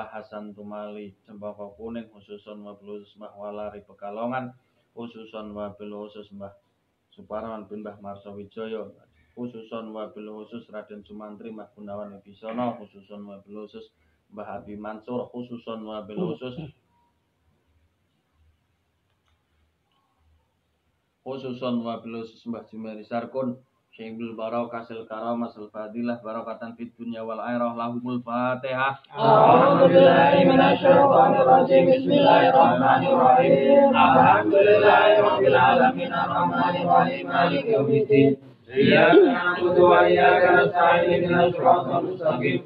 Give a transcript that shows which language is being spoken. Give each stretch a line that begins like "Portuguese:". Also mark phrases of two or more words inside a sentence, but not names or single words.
Arabic: حسن تومالي جمباكا كونينغ خصوصا وبالخصوص مباه والاري بيكالونغان خصوصا وبالخصوص مباه سوبارمان بن مباه مارسو ويجويو خصوصا وبالخصوص رادين سومانتري مباه غونوان ويبيسونو خصوصا وبالخصوص مباه أبي منصور خصوصا وبالخصوص مباه جومري سركون شيب البركة سر الكرامة سر الفضيلة بركة في الدنيا والآخرة لهم الفاتحة. أعوذ بالله من الشيطان الرجيم. بسم الله الرحمن الرحيم. الحمد لله رب العالمين الرحمن الرحيم مالك يوم الدين. إياك نعبد وإياك نستعين اهدنا الصراط المستقيم.